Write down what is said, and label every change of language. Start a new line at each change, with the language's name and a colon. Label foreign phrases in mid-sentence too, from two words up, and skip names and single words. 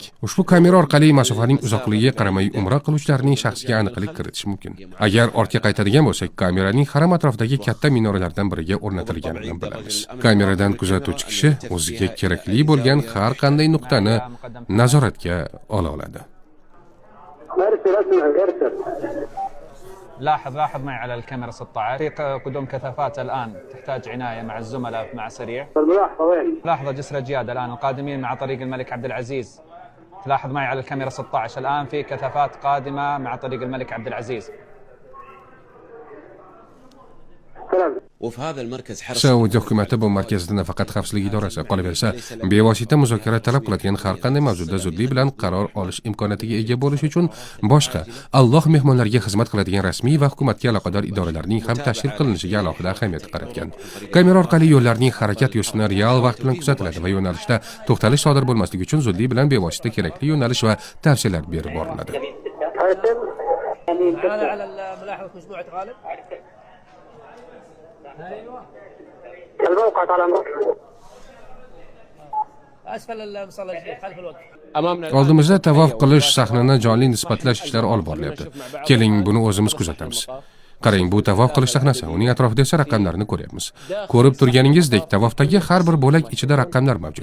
Uzbek: Ushbu kamera orqali masofaning uzoqligiga qaramay umra qiluvchilarning shaxsiga aniqlik kiritish mumkin. Agar ortga qaytadigan bo'lsak, kameraning haram atrofidagi katta minoralardan biriga o'rnatilganini bilamiz. Kameradan kuzatuvchi kishi o'ziga kerakli bo'lgan har qanday nuqtani nazoratga ola oladi.
Arabic: لاحظ معي على الكاميرا 16 في قدوم كثافات الآن تحتاج عناية مع الزملاء مع سريع. لاحظ جسر جياد الآن القادمين مع طريق الملك عبد العزيز. تلاحظ معي على الكاميرا 16 الآن في كثافات قادمة مع طريق الملك عبد العزيز.
Uzbek: Saudiya hukumati bu markazda nafaqat xavfsizlik idorasi, qolaversa, bevosita muzokara talab qiladigan har qanday mavzuda zudlik bilan qaror olish imkoniyatiga ega bo'lish uchun boshqa Alloh mehmonlariga xizmat qiladigan rasmiy va hukumatga aloqador idoralarning ham tashkil qilinishiga alohida ahamiyat qaratgan. Kamera orqali yo'llarning harakat yurishini real vaqt bilan kuzatiladi va yo'nalishda to'xtalish sodir bo'lmasligi uchun zudlik bilan bevosita kerakli yo'nalish va tavsiyalar berib boriladi.
Arabic: الموقع على
Uzbek: Oldimizda tavof qilish sahnini jonli nisbatlash ishlari olib borilyapti. Keling, buni o'zimiz kuzatamiz. Qarang, bu tavof qilish sahnasi, uning atrofida esa raqamlarni ko'ryapmiz. Ko'rib turganingizdek, tavofdagi har bir bo'lak ichida raqamlar mavjud.